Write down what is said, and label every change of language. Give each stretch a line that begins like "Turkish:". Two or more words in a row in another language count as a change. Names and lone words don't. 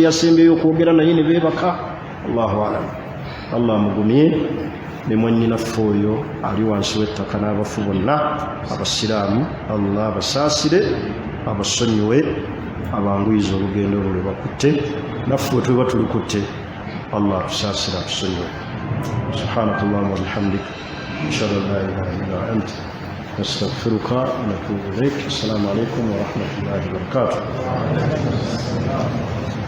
Ganda: kyeyasembeyo okwogera naye ne beebaka
Arabic: الله أعلم
Ganda: Allah amugumye ne mwannyinaffe oyo ali wansi w'ettaka n'abafu bonna abasiraamu Allah abasaasire abasonyiwe abanguyiza olugendo olwo lwe bakutte naffe tweba tulikutte Allah atusaasire atusonyiwe
Arabic: سبحانك اللهم وبحمدك أشهد أن لا إله إلا أنت نستغفرك ونتوب إليك. السلام عليكم ورحمة الله وبركاته.